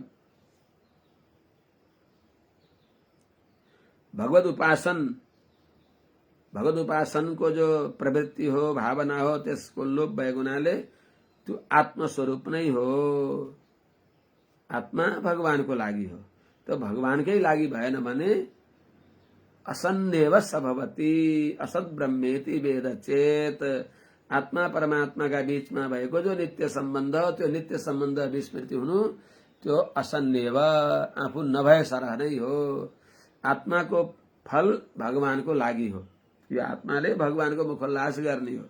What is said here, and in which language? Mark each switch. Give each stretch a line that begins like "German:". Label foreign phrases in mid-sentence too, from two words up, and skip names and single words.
Nepali: भगवत उपासन को जो प्रवृत्ति हो, भावना हो, त्यसको लोप भएको हुनाले त्यो आत्मस्वरूप नै हो। आत्मा भगवानको लागि हो, त भगवानकै लागि भएन भने
Sanskrit: असन्नेव सभवति असद ब्रह्मेति वेद चेत।
Nepali: आत्मा परमात्माका बीचमा भएको जो नित्य सम्बन्ध, त्यो नित्य सम्बन्ध विस्मृति हुनु त्यो असन्नेव, आफू नभए सरह नै हो। आत्माको फल भगवानको लागि हो, यो आत्माले भगवानको मुखोल्लास गर्ने हो।